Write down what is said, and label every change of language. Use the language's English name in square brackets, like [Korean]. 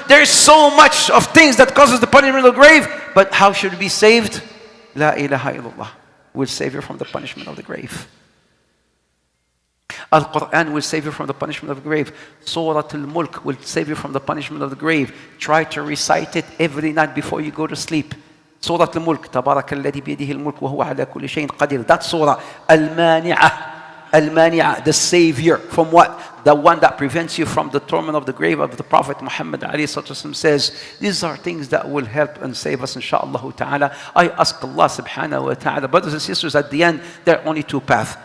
[English] There is so much of things that causes the punishment of the grave. But how should we be saved? La ilaha illallah will save you from the punishment of the grave. Al-Quran will save you from the punishment of the grave. Surah Al-Mulk will save you from the punishment of the grave. Try to recite it every night before you go to sleep. [Arabic] Surah Al-Mulk, تبارك الذي بيده الملك وهو على كل شيء قدير. [English] That surah, Al-Mani'ah, the savior from what? The one that prevents you from the torment of the grave of the Prophet Muhammad ﷺ says, these are things that will help and save us, insha'Allah ta'ala. I ask Allah subhanahu wa ta'ala, brothers and sisters, at the end, there are only two paths.